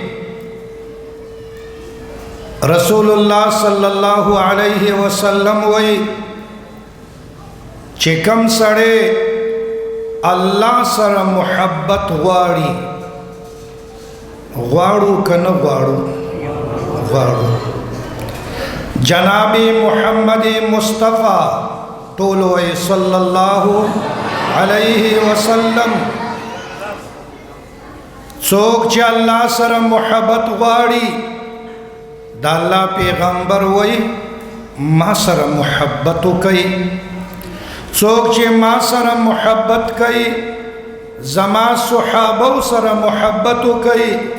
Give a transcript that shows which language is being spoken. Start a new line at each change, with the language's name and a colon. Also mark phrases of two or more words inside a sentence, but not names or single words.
Pashto: رسول الله
Arabic: صلی الله علیه وسلم
Pashto: وی چې کم سړی الله سره محبت غواړي، غواړو کنه غواړو، غواړو جناب محمد مصطفیٰ طولوئے
Arabic: صلی اللہ علیہ وسلم
Pashto: څوک چې الله سره محبت غواړي د الله پیغمبر وای ما سره محبت کوي څوک چې ما سره محبت کوي زما صحابه سره محبت کوي